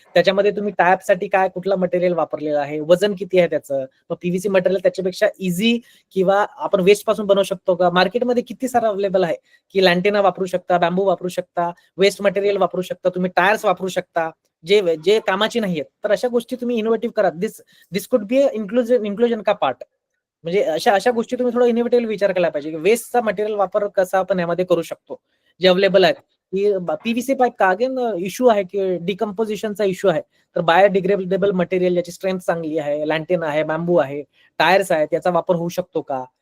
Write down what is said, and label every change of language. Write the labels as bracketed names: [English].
[Marathi] त्याच्यामध्ये तुम्ही टायपसाठी काय कुठला मटेरियल वापरलेलं आहे, वजन किती आहे त्याचं, मग पीव्हीसी मटेरियल त्याच्यापेक्षा इझी किंवा आपण वेस्ट पासून बनवू शकतो का, मार्केटमध्ये किती सारं अवेलेबल आहे की लॅन्टेना वापरू शकता, बॅम्बू वापरू शकता, वेस्ट मटेरियल वापरू शकता, तुम्ही टायर्स वापरू शकता जे कामाची नाहीयेत. तर अशा गोष्टी तुम्ही इनोव्हेटिव्ह करा. [English] This could be inclusion का part. [Marathi] म्हणजे अशा गोष्टी तुम्ही थोडं इनोव्हेटिव्ह विचार केला पाहिजे की वेस्टचा मटेरियल वापर कसा आपण यामध्ये करू शकतो, जे अवेलेबल आहेत. की पीव्हीसी पाईप का अगेन इश्यू आहे की डिकम्पोजिशनचा इश्यू आहे, तर बायोडिग्रेडेबल मटेरियल याची स्ट्रेंथ चांगली आहे, लॅन्टेन आहे, बॅम्बू आहे, टायर्स आहेत, याचा वापर होऊ शकतो का?